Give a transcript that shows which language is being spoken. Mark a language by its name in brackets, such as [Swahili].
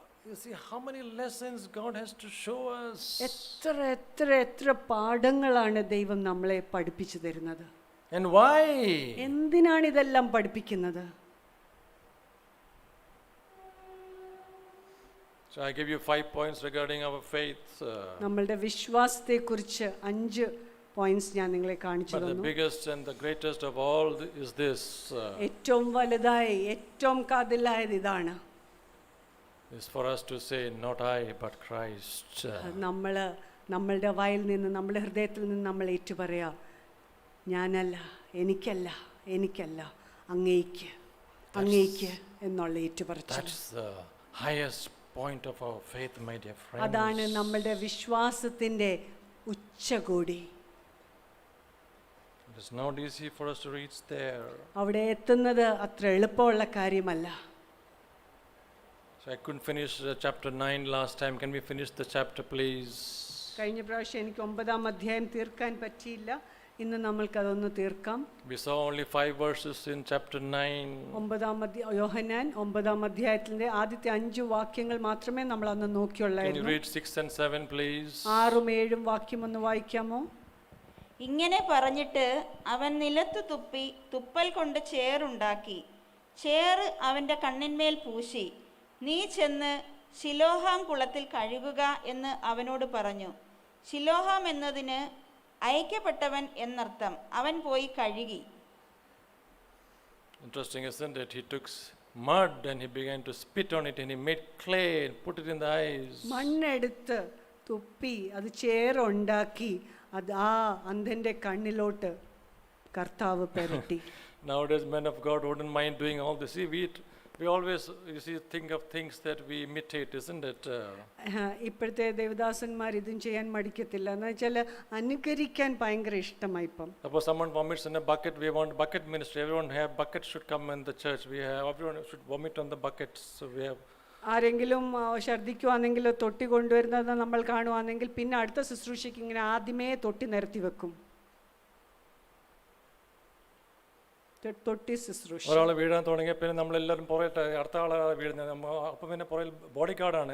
[English] You see how many lessons God has to show us. [Malayalam] എത്ര എത്ര എത്ര പാഠങ്ങളാണ് ദൈവം നമ്മളെ പഠിപ്പിച്ചു തരുന്നത്. [English] And why? [Malayalam] എന്തിനാണ് ഇതെല്ലാം പഠിപ്പിക്കുന്നത്? [English] So I give you 5 points regarding our faith. [Malayalam] നമ്മളുടെ വിശ്വാസത്തെക്കുറിച്ച് 5 പോയിന്റ്സ് ഞാൻ നിങ്ങളെ കാണിച്ചു [English] But the [Malayalam] തന്നു. [English] biggest and the greatest of all is this. [Malayalam] ഏറ്റവും വലുതായി ഏറ്റവും കാതലായത് ഇതാണ്. [English] Is for us to say, not I, but Christ. [Malayalam] നമ്മളുടെ വായിൽ നിന്ന്, നമ്മുടെ ഹൃദയത്തിൽ നിന്ന് നമ്മൾ ഏറ്റുപറയാ, ഞാനല്ല, എനിക്കല്ല, എനിക്കല്ല, അങ്ങേക്ക്, അങ്ങേക്ക് എന്നുള്ള ഏറ്റുപറച്ചിൽ. [English] That's the highest point of our faith, my dear friends. [Malayalam] അതാണ് നമ്മളുടെ വിശ്വാസത്തിന്റെ ഉച്ചകോടി. [English] It is not easy for us to reach there. [Malayalam] അവിടെ എത്തുന്നത് അത്ര എളുപ്പമുള്ള കാര്യമല്ല. [English] So I couldn't finish chapter 9 last time. Can we finish the chapter, please? [Malayalam] കഴിഞ്ഞ പ്രാവശ്യം എനിക്ക് 9-ാം അധ്യായം തീർക്കാൻ പറ്റിയില്ല. ഇന്ന് നമ്മൾക്കതൊന്ന് തീർക്കാം. [English] We saw only 5 verses in chapter 9. [Malayalam] യോഹന്നാൻ 9-ാം അധ്യായത്തിന്റെ ആദ്യത്തെ 5 വാക്യങ്ങൾ മാത്രമേ നമ്മൾ അന്ന് [English] Can you [Malayalam] നോക്കിയുള്ളായിരുന്നു. [English] read 6 and 7, please? [Malayalam] 6ഉം 7ഉം വാക്യം ഒന്ന് വായിക്കാമോ? ഇങ്ങനെ പറഞ്ഞിട്ട് അവൻ നിലത്തു തുപ്പി തുപ്പൽ കൊണ്ട് ചേറുണ്ടാക്കി ചേറ് അവൻ്റെ കണ്ണിന്മേൽ പൂശി, നീ ചെന്ന് ശിലോഹാം കുളത്തിൽ കഴുകുക എന്ന് അവനോട് പറഞ്ഞു. ശിലോഹാം എന്നതിന് അയക്കപ്പെട്ടവൻ എന്നർത്ഥം. അവൻ പോയി കഴുകി. [English] Interesting, isn't it? He took mud and he began to spit on it and he made clay and put it in the eyes. [Malayalam] മണ്ണെടുത്ത് തുപ്പി അത് ചേറുണ്ടാക്കി അത് ആ അന്ധന്റെ കണ്ണിലോട്ട് കർത്താവ് പെരട്ടി. [English] Nowadays men of God wouldn't mind doing all this. See, we always think of things that we imitate, isn't it? [Malayalam] ഇപ്പോഴത്തെ ദേവദാസന്മാർ ഇതും ചെയ്യാൻ മടിക്കത്തില്ല. എന്ന് വെച്ചാൽ അനുകരിക്കാൻ ഭയങ്കര ഇഷ്ടമായി ഇപ്പം. [English] Suppose someone vomits in a bucket, we want bucket ministry. Everyone should come in the church. Everyone should vomit on the buckets. So we have. [Malayalam] ആരെങ്കിലും ഛർദ്ദിക്കുവാണെങ്കിലോ തൊട്ടി കൊണ്ടുവരുന്നത് നമ്മൾ കാണുവാണെങ്കിൽ പിന്നെ അടുത്ത ശുശ്രൂഷയ്ക്ക് ഇങ്ങനെ ആദ്യമേ തൊട്ടി നിരത്തി വെക്കും. തൊട്ടി ശുശ്രൂഷ. ഒരാൾ വീഴാൻ തുടങ്ങിയ പിന്നെ നമ്മളെല്ലാവരും പുറയിട്ട് അടുത്ത ആളാണ് വീഴുന്നത്. അപ്പം പിന്നെ പുറയിൽ ബോഡി ഗാർഡാണ്.